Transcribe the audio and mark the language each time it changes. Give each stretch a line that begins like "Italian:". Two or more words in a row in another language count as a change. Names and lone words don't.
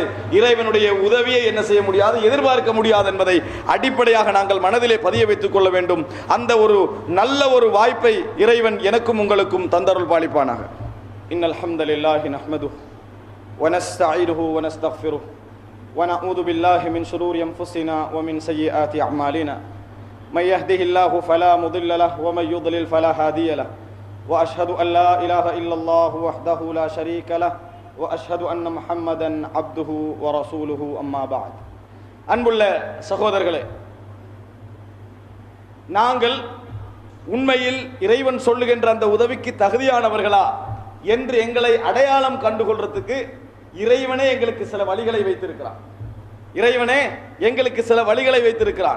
Tamil: இறைவனுடைய உதவியை என்ன செய்ய முடியாது? எதிர்பார்க்க முடியாது என்பதை அடிப்படையாக நாங்கள் மனதிலே பதிய வைத்துக் கொள்ள வேண்டும். அந்த ஒரு நல்ல ஒரு வாய்ப்பை இறைவன் எனக்கும் உங்களுக்கும் தந்தருள் பாலிப்பானாக.
Arabic: إن الحمد لله نحمده و نستعينه و نستغفره و نعوذ بالله من شرور أنفسنا و من سيئات أعمالنا من يهده الله فلا مضل له ومن يضلل فلا هادي له واشهد ان لا اله الا الله وحده لا شريك له واشهد ان محمدا عبده ورسوله اما بعد.
Tamil: அன்புள்ள சகோதரர்களே, நாங்கள் உண்மையில் இறைவன் சொல்லுகின்ற அந்த உதவிக்கு தகுதியானவர்களா என்று எங்களை அடையாளம் கண்டுகொள்றதுக்கு இறைவனே எங்களுக்கு சில வழிகளை வைத்திருக்கிறான். இறைவனே எங்களுக்கு சில வழிகளை வைத்திருக்கிறான்.